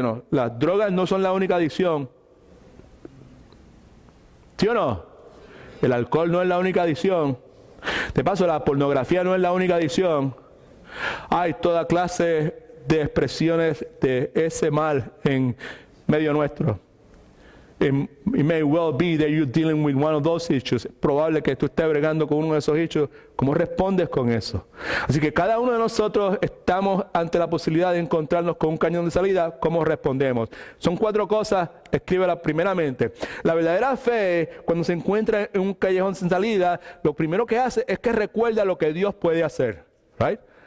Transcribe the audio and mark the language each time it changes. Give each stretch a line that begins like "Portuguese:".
Spanish: Las drogas no son la única adicción. ¿Sí o no? El alcohol no es la única adicción. De paso, la pornografía no es la única adicción. Hay toda clase de expresiones de ese mal en medio nuestro.
English: It may well be that you're dealing with one of those issues.
Spanish: Es probable que tú estés bregando con uno de esos issues. ¿Cómo respondes con eso? Así que cada uno de nosotros estamos ante la posibilidad de encontrarnos con un cañón de salida. ¿Cómo respondemos? Son 4 cosas. Escríbela primeramente. La verdadera fe, cuando se encuentra en un callejón sin salida, lo primero que hace es que recuerda lo que Dios puede hacer. Right?